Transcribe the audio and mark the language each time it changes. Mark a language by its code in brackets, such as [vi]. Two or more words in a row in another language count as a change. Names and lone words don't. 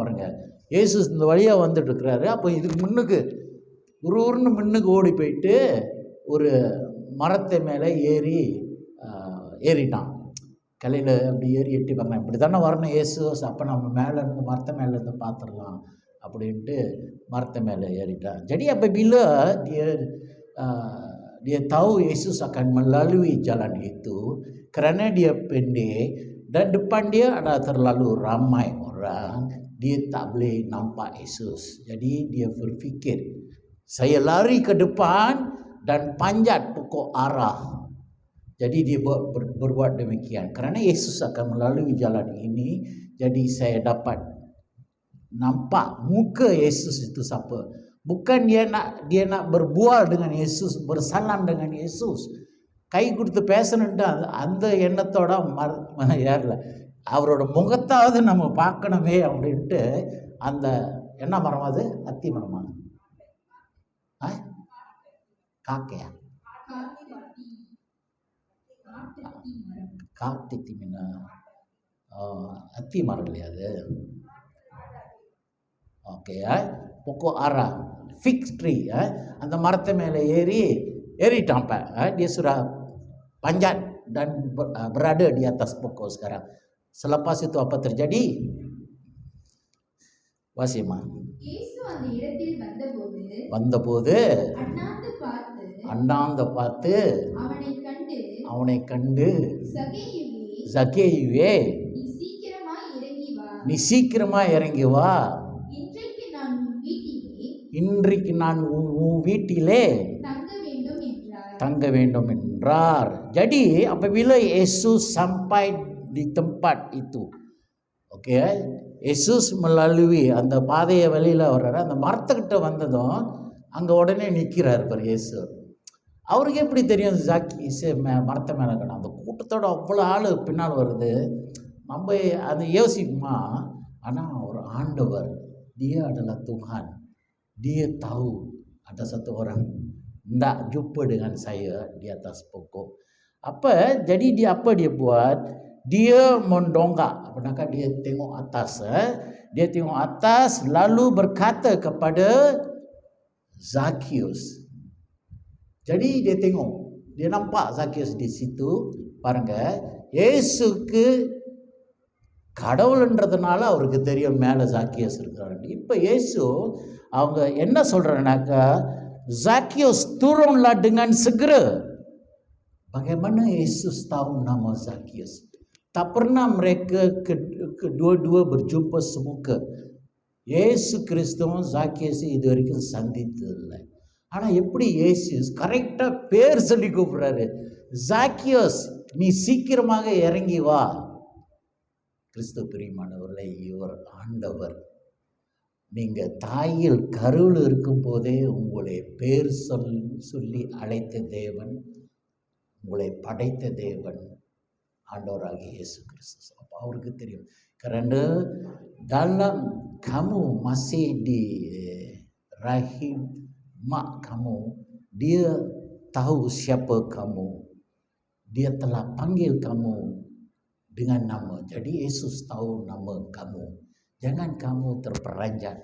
[ta] பாருங்க, இயேசு இந்த வழியாக வந்துட்டு இருக்கிறாரு. அப்போ இதுக்கு முன்னுக்கு உருன்னு முன்னுக்கு ஓடி போயிட்டு ஒரு மரத்தை மேலே ஏறிட்டான். கலையில் அப்படி ஏறி எட்டி பார்க்கலாம், இப்படி தானே வரணும் இயேசு. அப்போ நம்ம மேலே இருந்து மரத்தை மேலேருந்து பார்த்துடலாம் அப்படின்ட்டு மரத்தை மேலே ஏறிட்டான். [ms] Jadi apabila dia tahu Yesus akan melalui jalan itu, kerana dia pendek dan depan dia ada terlalu ramai orang, dia tak boleh nampak Yesus. Jadi dia berfikir, saya lari ke depan dan panjat pokok arah. Jadi dia berbuat demikian. Kerana Yesus akan melalui jalan ini, jadi saya dapat nampak muka Yesus itu siapa. Bukan dia nak berbual dengan Yesus, bersalam dengan Yesus, [ta] கை கொடுத்து பேசணுன்ட்டு அந்த எண்ணத்தோட ஏறல. அவரோட முகத்தாவது நம்ம பார்க்கணுமே அப்படின்ட்டு. அந்த என்ன மரம் அது, அத்தி மரமா, காக்கையா, காட்டு மீனா, அத்தி மரம் இல்லையா அது. ஓகே, [ms] pokok arah, [en] fig tree, [ta] அந்த மரத்தை மேலே ஏறிட்டான். [ms] Dia sudah panjat dan berada di atas pokok sekarang. Selepas itu apa terjadi? [ta] வாசிமா. இயேசு அந்த இடத்தில் வந்தபோது அண்ணாந்து பார்த்து அவனை கண்டு சகேயுவே, நீ சீக்கிரமா இறங்கி வா, இன்றைக்கு நான் உன் வீட்டிலே தங்க வேண்டும் என்றார். [ms] Jadi apabila Yesus sampai di tempat itu, ஓகே, Yesus melalui [ta] அந்த பாதையை வெளியில் வர்றாரு. அந்த மரத்துக்கிட்ட வந்ததும் அங்கே உடனே நிற்கிறார் பாரு இயேசு. அவருக்கு எப்படி தெரியும் ஜாக்கி மரத்தை மேலே இருக்கணும்? அந்த கூட்டத்தோட அவ்வளோ ஆள் பின்னால் வருது. நம்ம அதை யோசிக்குமா? ஆனால் ஒரு ஆண்டவர், [ms] dia adalah Tuhan, dia tahu ada satu orang tidak jumpa dengan saya di atas pokok. Apa? Jadi dia apa dia buat? Dia mendongak. Apakah dia tengok atas? Dia tengok atas lalu berkata kepada Zakheus. Jadi dia tengok, dia nampak Zakheus di situ. [ta] பாருங்க, இயேசுக்கு கடவுள்ன்றதுனால அவருக்கு தெரியும் மேலே ஜாக்கியஸ் இருக்கிறாரு. இப்போ இயேசு அவங்க என்ன சொல்கிறாங்கனாக்கா, [ms] Zakheus turunlah dengan segera. Bagaimana Yesus tahu nama Zakheus? Tak pernah mereka kedua-dua berjumpa semuka. [ta] இயேசு கிறிஸ்துவும் Zakheus இது வரைக்கும் சந்தித்ததில்லை. ஆனால் எப்படி இயேசு கரெக்டாக பேர் சொல்லி கூப்பிடுறாரு, Zakheus நீ சீக்கிரமாக இறங்கி வா. கிறிஸ்து பிரியமானவர்களே, இவர் ஆண்டவர். நீங்கள் தாயில் கருவில் இருக்கும் போதே உங்களை பேர் சொல்லி அழைத்த தேவன், உங்களை படைத்த தேவன் ஆண்டவராகிய இயேசு கிறிஸ்து. அப்போ அவருக்கு தெரியும். [ms] Kerana dalam kamu masih di rahim mak kamu, dia tahu siapa kamu. Dia telah panggil kamu dengan nama. Jadi Yesus tahu nama kamu. Jangan kamu terperanjat.